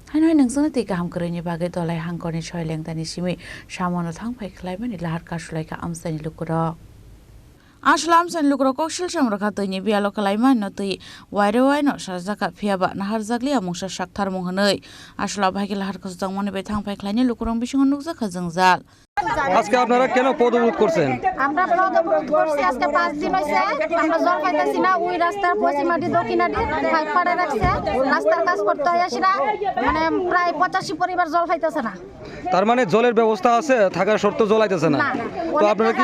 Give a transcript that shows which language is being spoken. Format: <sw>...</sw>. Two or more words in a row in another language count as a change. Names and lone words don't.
<trp>हाय नोंसोरनो दै गाहाम गोरैनि बागै दलाय हांकरनि सयलेंदानि सिमै सामनो थांफाय खालायमानि लाहार कासुलायका आमसानि लुकुरक आसलाम सान लुकुरक कौशल समरखा दैनि बियालो खालायमान न दै वायरे वायनो साजाका फियाबा नाहार जागलि आमुंसा साक्थार महनै आसला भागे लाहार कासुदांमनि बे थांफाय खालायनि लुकुरक बिसिङ नुकजाखा जोंजाल</trp> <bn>আজকে আপনারা কেন পদবরোধ করছেন? আমরা পদবরোধ করছি আজকে 5 দিন হইছে আমরা জল পাইতাছি না ওই রাস্তার পশ্চিমাটি দক্ষিণাটি পাইপ পাড়ে রাখছে রাস্তার কাজ করতে হইছে না মানে প্রায় 85 পরিবার জল পাইতাছে না তার মানে জলের ব্যবস্থা আছে থাকার শর্ত জল আইতাছে না তো আপনারা কি</bn>